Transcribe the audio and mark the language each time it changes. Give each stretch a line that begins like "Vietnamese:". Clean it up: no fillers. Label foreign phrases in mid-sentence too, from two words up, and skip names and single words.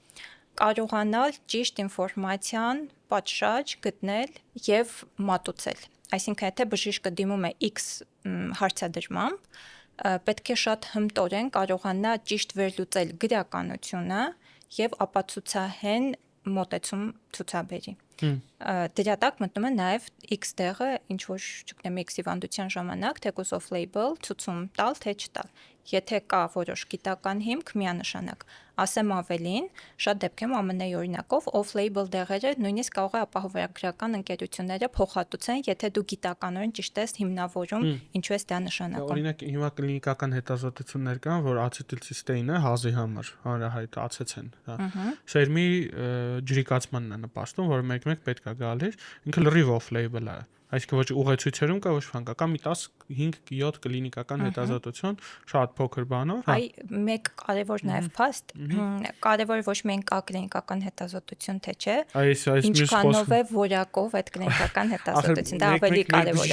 Armenian: կարողանալ ճիշտ ինֆորմացիան պատշաճ գտնել եւ մատուցել։ Այսինքն եթե բժիշկը դիմում է X հարցադրմամբ, պետք է շատ հմտորեն կարողանա ճիշտ վերլուծել գրականությունը եւ ապացուցահեն մոտեցում ցուցաբերի։ Դրա տակ մտնում է նաև X դեղը, ինչ որ չգիտեմ X հիվանդության ժամանակ թեկուզ off-label ցուցում տալ թե չտալ։ Եթե կա որոշ գիտական հիմք, միանշանակ։ Ասեմ ավելին, շատ դեպքերում ԱՄՆ-ի օրինակով off-label դեղերը նույնիսկ կարող է ապահովագրական ընկերությունները փոխհատուցեն, եթե դու գիտականորեն ճիշտ ես հիմնավորում, ինչու ես դա նշանակում։ Օրինակ հիմա կլինիկական հետազոտություններ կան, որ ացետիլցիստեինը հազի համար հանրահայտ ացեցեն, հա։ Սերմի ջրիկացմանն է նպաստում, որ մեկ-մեկ պետք է գալիս, ինքը լրիվ off-label է։ Այսինքն ոչ ուղեցույցերում կա, ոչ բան կա, կամ մի 15-7 կլինիկական հետազոտություն, շատ փոքր բանով, հա։ Այ մեկ կարևոր նաև փաստ, կարևորը ոչ միայն կա կլինիկական հետազոտություն, թե չէ, ինչքանով է որակով այդ կլինիկական հետազոտություն, դա ավելի կարևոր է։